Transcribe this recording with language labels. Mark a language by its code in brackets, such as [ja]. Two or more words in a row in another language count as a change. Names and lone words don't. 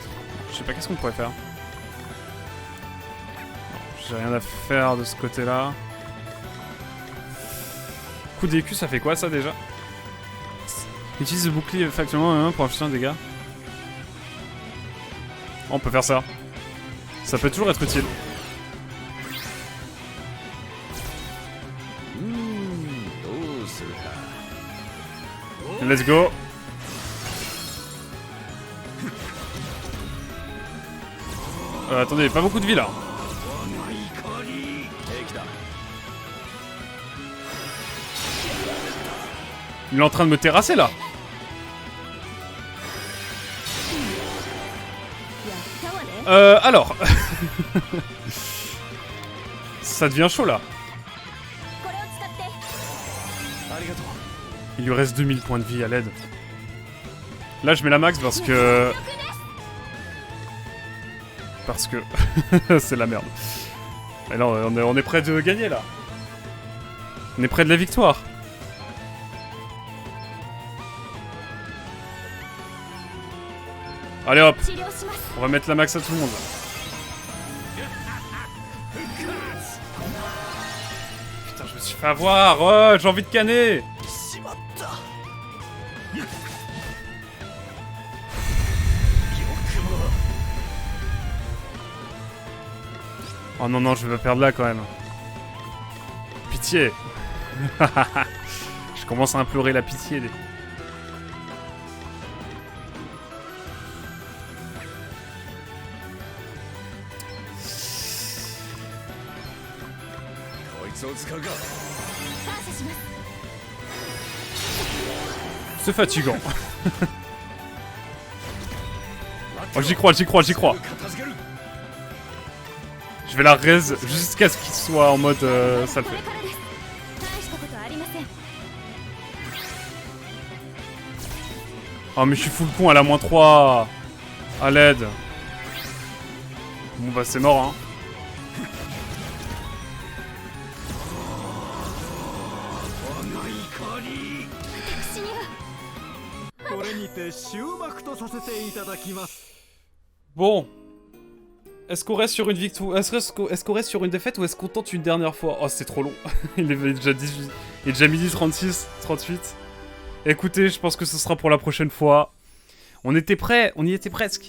[fr] Je sais pas qu'est-ce qu'on pourrait faire. J'ai rien à faire de ce côté-là. Coup d'écu, ça fait quoi ça déjà? Utilise le bouclier factuellement pour infliger un dégât. On peut faire ça. Ça peut toujours être utile. [ja] どうするか。 [en] Let's go. [fr] Attendez, pas beaucoup de vie là. [ja] 我が怒り。できた。 [fr] Il est en train de me terrasser là. [ja] やったわね。 [fr] Alors. Ça devient chaud là. [ja] これを使ってありがとう。 [fr] Il lui reste 2000 points de vie à l'aide. Là je mets la max parce que... Parce que... c'est la merde. Et là on est près de gagner là. On est près de la victoire. Allez hop, [ja] 治療します。 [fr] on va mettre la max à tout le monde. Putain, je me suis fait avoir. Oh, j'ai envie de canner. [ja] しまった。よくも。 [fr] Oh non, non, je vais pas perdre là quand même. Pitié. Je commence à implorer la pitié. Des... [ja] こいつを使うか。感謝します。 [fr] C'est fatigant. Oh, j'y crois, j'y crois, j'y crois. [ja] 片付ける。 [fr] Je vais la raise jusqu'à ce qu'il soit en mode ça le [ja] これ [fr] fait. [ja] からです。大したことありません。 [fr] Oh, mais je suis full con, elle a -3. À l'aide. Bon bah c'est mort hein. [ja] 私にはこれにて終幕とさせていただきます。 [fr] Bon. Est-ce qu'on reste sur une victoire? Est-ce qu'on reste sur une défaite ou est-ce qu'on tente une dernière fois? Oh c'est trop long. Il est déjà 18. Il est déjà midi 36, 38. Écoutez, je pense que ce sera pour la prochaine fois. On était prêts, on y était presque.